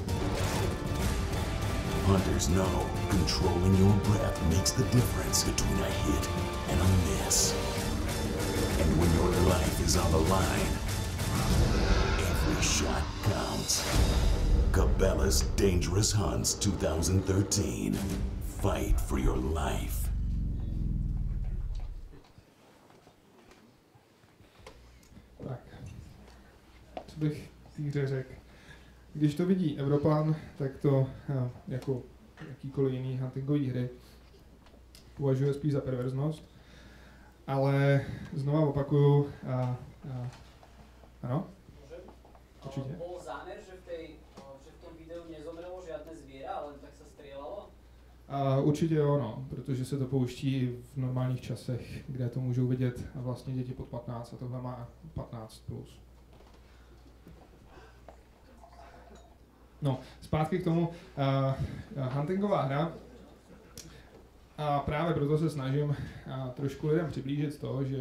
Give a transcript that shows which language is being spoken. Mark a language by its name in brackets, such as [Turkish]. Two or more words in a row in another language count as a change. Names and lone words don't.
[English] Hunters know controlling your breath makes the difference between a hit and a miss. And when your life is on the line, every shot counts. Cabela's Dangerous Hunts 2013. Fight for your life. [Czech] Tak, co bych té hře řekl? Když to vidí Evropan, tak to jako jakýkoliv jiný huntingový hry považuje spíš za perverznost, ale znova opakuju, ano? Určitě. [Slovak] Bol zámer, že v tom videu nezomrelo žiadne zviera, ale tak sa strieľalo? [Czech] Určitě jo, no, protože se to pouští v normálních časech, kde to můžou vidět vlastně děti pod 15 a tohle má 15+. No, zpátky k tomu, huntingová hra, a právě proto se snažím trošku lidem přiblížit to, že